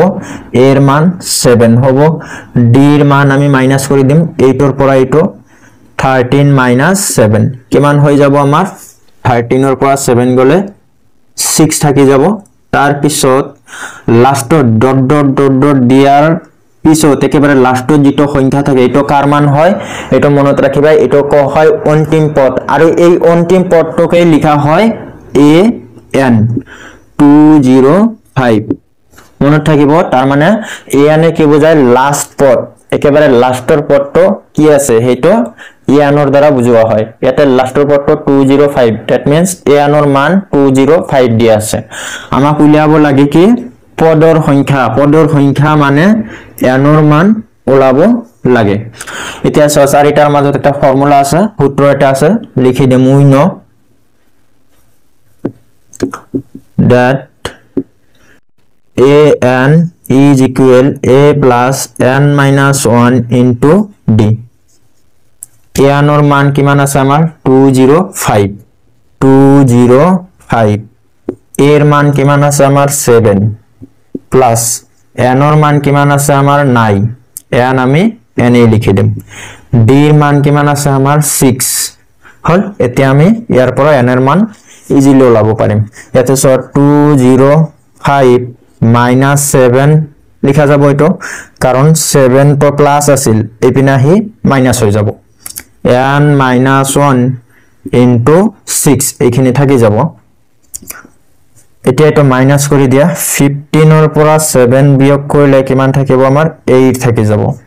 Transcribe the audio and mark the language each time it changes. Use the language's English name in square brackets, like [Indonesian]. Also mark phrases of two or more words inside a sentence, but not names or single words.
[Assamese] A এর মান 7 হ'ব D এর মান আমি মাইনাস কৰি দিম 8 এর পৰা এটো 13 minus 7 কিমান হৈ যাব আমাৰ 13 এর পৰা 7 গলে 6 থাকি যাব তাৰ পিছত লাষ্টত [English] dot dot dot dot [Assamese] দিয়াৰ পিছত একেবাৰে লাষ্টত যেটো সংখ্যা থাকে এটো কার মান হয় এটো মনত ৰাখিবা এটো ক হয় অন্তিম পদ আৰু এই অন্তিম পদটোকে লিখা হয় AN 205 মনত থাকিব তাৰ মানে AN এ কি বুজায় লাষ্ট পদ একেবাৰে লাষ্টৰ পদটো কি আছে হেটো AN ৰ দ্বাৰা বুজোৱা হয় ইয়াতে লাষ্টৰ পদটো 205 [English] that means [Assamese] AN ৰ মান 205 দিয়া আছে আমাক উলিয়াব লাগে কি পদৰ সংখ্যা মানে এনৰ মান ওলাব লাগে এতিয়া চাৰিটাৰ মাজত এটা ফৰ্মুলা আছে সূত্ৰ এটা আছে লিখি দিম [English] we know that AN is equal A plus N minus 1 into D [Assamese] AN or মান কিমান আছে আমাৰ 205 A এর মান কিমান আছে আমাৰ 7 plus N or মান কিমান আছে আমাৰ 9 N আমি N এ লিখি দিম D এর মান কিমান আছে আমাৰ 6 হল এতিয়া আমি ইয়াৰ পৰা N এর মান ইজিলি ওলাব পাৰিম ইয়াতে সো 205 minus 7 লিখা যাব এটো কাৰণ 7 তো প্লাস আছিল এপিনাহি মাইনাস হৈ যাব [English] N minus 1 into 6 [Assamese] এইখিনি থাকি যাব এতিয়া এটো মাইনাস কৰি দিয়া 15 ৰ পৰা 7 বিয়োগ কৰিলে কিমান থাকিব আমাৰ 8 থাকি যাব